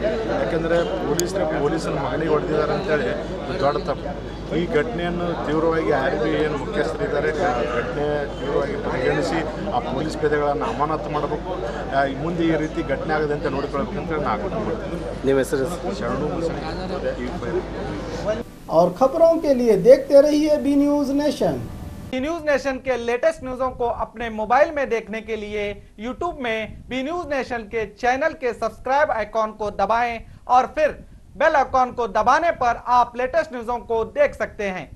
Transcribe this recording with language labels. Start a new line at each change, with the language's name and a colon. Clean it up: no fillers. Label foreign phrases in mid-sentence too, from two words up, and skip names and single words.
Kannada: ಯಾಕೆಂದರೆ ಪೊಲೀಸರ ಮಗನಿಗೆ ಹೊಡೆದಿದ್ದಾರೆ ಅಂತೇಳಿ ದೊಡ್ಡ ತಪ್ಪು. ಈ ಘಟನೆಯನ್ನು ತೀವ್ರವಾಗಿ IRB ಏನು ಮುಖ್ಯಸ್ಥರಿದ್ದಾರೆ ಘಟನೆ ತೀವ್ರವಾಗಿ ಪರಿಗಣಿಸಿ ಆ ಪೊಲೀಸ್ ಪೇದೆಗಳನ್ನು ಅಮಾನತು ಮಾಡಬೇಕು. ಮುಂದೆ ಈ ರೀತಿ ಘಟನೆ ಆಗದೆ ಅಂತ ನೋಡಿಕೊಳ್ಬೇಕಂತ ನಾನು ಆಗ್ರಹ ಮಾಡ್ತೀನಿ. ನಿಮ್ಮ ಹೆಸರು? ಶರಣು ಮುಸಳಿ, TV5.
Hindi: और खबरों के लिए देखते रहिए बी न्यूज नेशन। बी न्यूज नेशन के लेटेस्ट न्यूज़ों को अपने मोबाइल में देखने के लिए यूट्यूब में बी न्यूज नेशन के चैनल के सब्सक्राइब आइकॉन को दबाएं और फिर बेल आइकॉन को दबाने पर आप लेटेस्ट न्यूज़ों को देख सकते हैं।